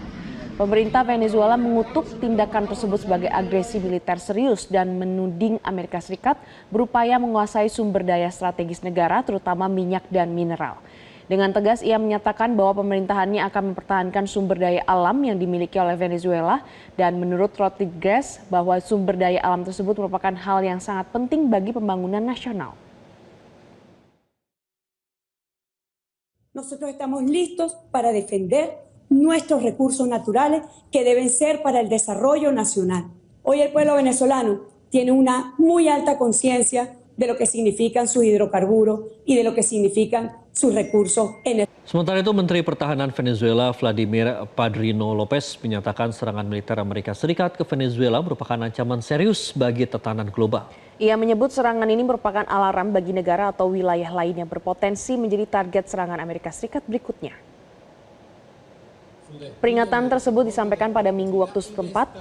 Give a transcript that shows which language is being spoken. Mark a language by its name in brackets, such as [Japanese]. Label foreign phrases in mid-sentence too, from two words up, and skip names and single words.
[Indonesian] Pemerintah Venezuela mengutuk tindakan tersebut sebagai agresi militer serius dan menuding Amerika Serikat berupaya menguasai sumber daya strategis negara, terutama minyak dan mineral. Dengan tegas ia menyatakan bahwa pemerintahannya akan mempertahankan sumber daya alam yang dimiliki oleh Venezuela dan menurut Rodriguez bahwa sumber daya alam tersebut merupakan hal yang sangat penting bagi pembangunan nasional. [Spanish] Nosotros estamos listos para defender nuestros recursos naturales que deben ser para el desarrollo nacional. Hoy el pueblo venezolano tiene una muy alta conciencia de lo que significan sus hidrocarburos y de lo que significan sus recursos energéticos. [Indonesian] Sementara itu, Menteri Pertahanan Venezuela Vladimir Padrino Lopez menyatakan serangan militer Amerika Serikat ke Venezuela merupakan ancaman serius bagi tatanan global. Ia menyebut serangan ini merupakan alarm bagi negara atau wilayah lain yang berpotensi menjadi target serangan Amerika Serikat berikutnya. Peringatan tersebut disampaikan pada Minggu waktu setempat.